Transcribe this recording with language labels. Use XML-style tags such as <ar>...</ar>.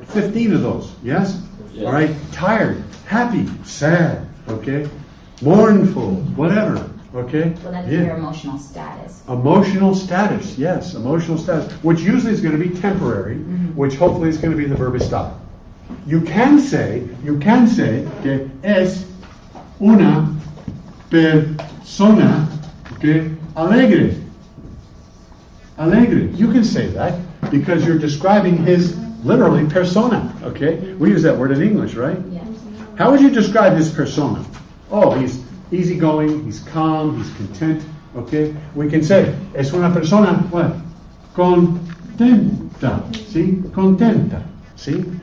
<en>15 of those. Yes? Yeah. All right. Tired, happy, sad. Okay. Mournful, whatever. Okay. Well, that's your emotional status. Emotional status. Yes. Emotional status. Which usually is going to be temporary, which hopefully is going to be the verb estar. You can say</en> <es>que es una persona que alegre. Alegre.</es> <en>You can say that because you're describing his literally persona. Okay? We use that word in English, right? Yes. How would you describe his persona? Oh, he's easygoing, he's calm, he's content. Okay? We can say,</en> <es>es una persona,</es> <en>what? Contenta. See? Contenta. See?</en>